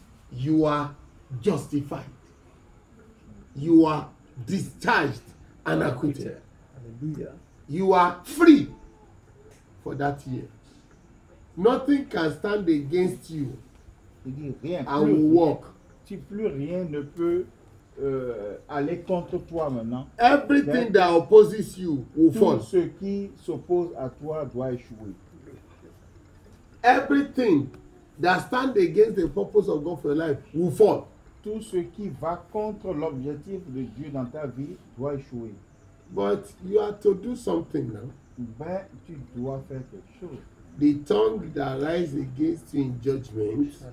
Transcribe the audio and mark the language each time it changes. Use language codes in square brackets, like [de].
[en] You are justified. You are discharged and acquitted. Hallelujah. You are free for that year. Nothing can stand against you. [fr] Il dit rien. [en] I will walk. [fr] Plus rien ne peut aller contre toi maintenant. [en] Everything that opposes you will fall. [fr] Tout ce qui s'oppose à toi doit échouer. [en] Everything that stands against the purpose of God for your life will fall. [fr] Tout ce qui va contre l'objectif de Dieu dans ta vie doit échouer. [en] But you have to do something now. [fr] Ben, tu dois faire quelque chose. [en] The tongue that rises against you in judgment.